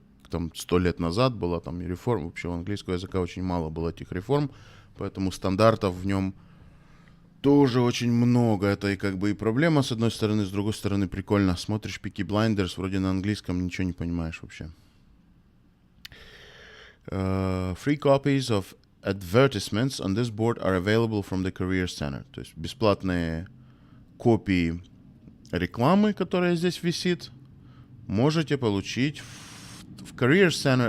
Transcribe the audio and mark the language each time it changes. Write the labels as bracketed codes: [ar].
[ru] Там 100 лет назад была там и реформа. Вообще у английского языка очень мало было этих реформ, поэтому стандартов в нем тоже очень много. Это и как бы и проблема с одной стороны, с другой стороны прикольно. Смотришь Peaky Blinders, вроде на английском ничего не понимаешь вообще. [en] Free copies of advertisements on this board are available from the Career Center. [ru] То есть бесплатные копии рекламы, которая здесь висит, можете получить в Career Center.